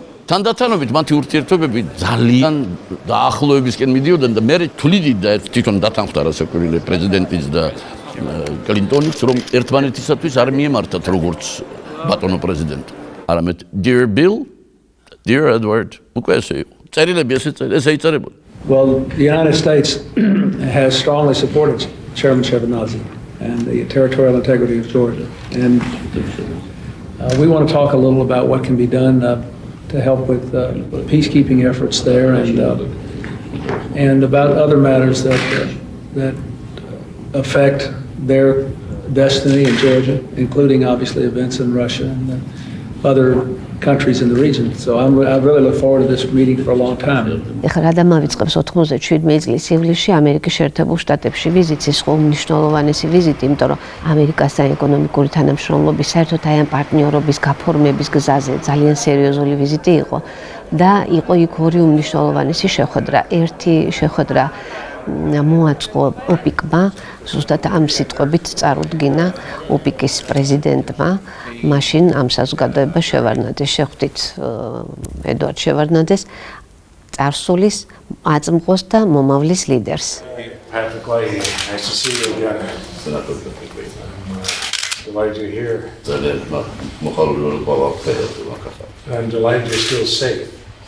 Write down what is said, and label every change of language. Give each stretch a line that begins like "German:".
Georgian: თანდათანობით მათი ურთიერთობები ძალიან დაახლოებისკენ მიდიოდნენ და მე თვლიდი და თვითონ დათანხმდა რასაკვირველია პრეზიდენტიც და კლინტონიც რომ ერთმანეთისათვის არ მიემართათ როგორც ბატონო პრეზიდენტ. არამედ
English: Dear Bill, Dear Edward,
Georgian: უკვე ესე იყო. წერილები ესე იწერებოდა.
English: Well, the United States has strongly supported Chairman Shevardnadze and the territorial integrity of Georgia. And we want to talk a little about what can be done to help with peacekeeping efforts there and about other matters that affect their destiny in Georgia, including obviously events in Russia and other countries in the region. So I really look forward to this meeting for a long time.
Georgian: ეხლა რა დამავიწყებს 97 წლის ივლისში ამერიკის შეერთებულ შტატებში ვიზიტს, ის ხო უმნიშვნელოვანესი ვიზიტი, იმიტომ რომ ამერიკასთან ეკონომიკური თანამშრომლობის, საერთოდ აი ამ პარტნიორობის გაფორმების გზაზე ძალიან სერიოზული ვიზიტი იყო და იყო იქ ორი უმნიშვნელოვანესი შეხვედრა. ერთი შეხვედრა მოაწყო ოპიკმა, ზუსტად ამ სიტყვებით წარუდგინა ოპიკის პრეზიდენტმა, მაშინ ამ საზოგადოებას შევარდნაძეს შეხვდით ედვარდ შევარდნაძეს, წარსულის, აწმყოს და მომავლის ლიდერს.
English: Patrick Leahy, nice to see you again. Delighted you're here. I'm delighted you're still safe.